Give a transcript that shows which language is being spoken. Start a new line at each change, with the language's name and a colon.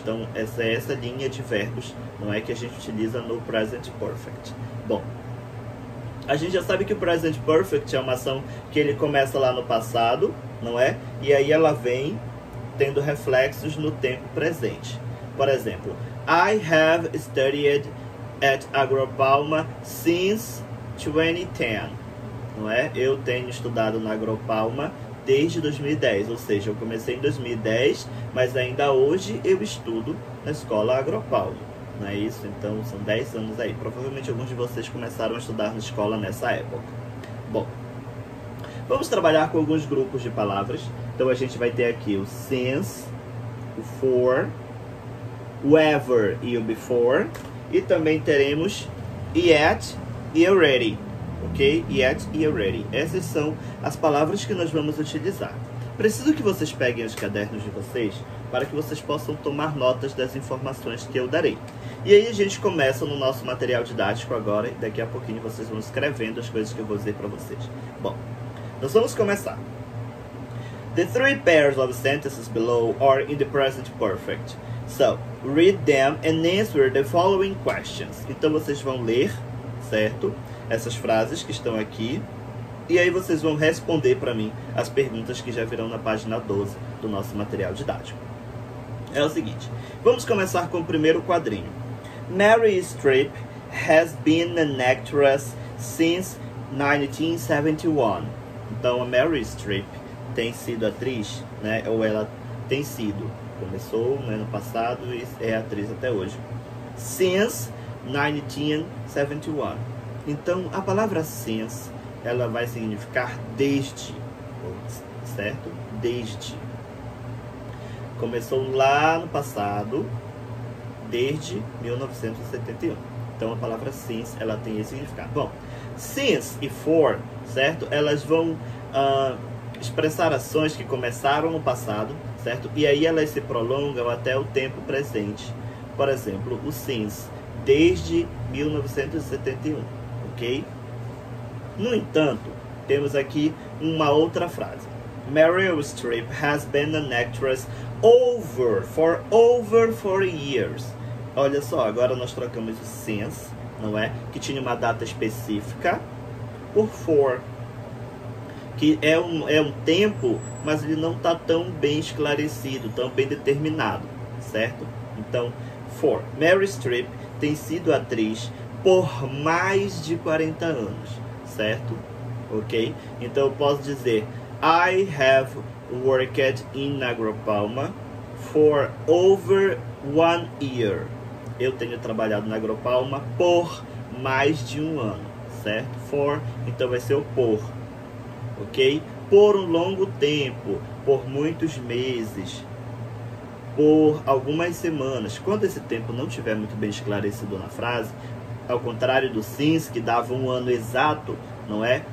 Portuguese: Então essa é essa linha de verbos, não é, que a gente utiliza no Present Perfect. Bom, a gente já sabe que o Present Perfect é uma ação que ele começa lá no passado, não é? E aí ela vem tendo reflexos no tempo presente. Por exemplo,
English: I have studied at Agropalma since 2010.
Portuguese: Não é? Eu tenho estudado na Agropalma desde 2010, ou seja, eu comecei em 2010, mas ainda hoje eu estudo na escola Agropalma, não é isso? Então são 10 anos aí. Provavelmente alguns de vocês começaram a estudar na escola nessa época. Bom, vamos trabalhar com alguns grupos de palavras. Então a gente vai ter aqui o since, o for, o ever e o before, e também teremos yet e already. Ok? Yet e already. Essas são as palavras que nós vamos utilizar. Preciso que vocês peguem os cadernos de vocês para que vocês possam tomar notas das informações que eu darei. E aí a gente começa no nosso material didático agora e daqui a pouquinho vocês vão escrevendo as coisas que eu vou dizer para vocês. Bom, nós vamos começar.
English: The three pairs of sentences below are in the present perfect. So, read them and answer the following questions.
Portuguese: Então vocês vão ler, certo? Essas frases que estão aqui, e aí vocês vão responder para mim as perguntas que já virão na página 12 do nosso material didático. É o seguinte, vamos começar com o primeiro quadrinho.
English: Mary Streep has been an actress since 1971.
Portuguese: Então a Mary Streep tem sido atriz, né? Ou ela tem sido, começou, né, no passado e é atriz até hoje. Since 1971. Então, a palavra since, ela vai significar desde, certo? Desde. Começou lá no passado, desde 1971. Então, a palavra since, ela tem esse significado. Bom, since e for, certo? Elas vão expressar ações que começaram no passado, certo? E aí elas se prolongam até o tempo presente. Por exemplo, o since, desde 1971. Ok? No entanto, temos aqui uma outra frase.
English: Meryl Streep has been an actress for over 40 years.
Portuguese: Olha só, agora nós trocamos o since, não é? Que tinha uma data específica, por for, que é um tempo, mas ele não está tão bem esclarecido, tão bem determinado, certo? Então, for. Meryl Streep tem sido atriz por mais de 40 anos, certo? Ok? Então eu posso dizer
English: I have worked in Agropalma for over 1 year.
Portuguese: Eu tenho trabalhado na Agropalma por mais de 1 ano, certo? For, então vai ser o por, ok? Por um longo tempo, por muitos meses, por algumas semanas. Quando esse tempo não estiver muito bem esclarecido na frase, ao contrário do since, que dava 1 ano exato, não é?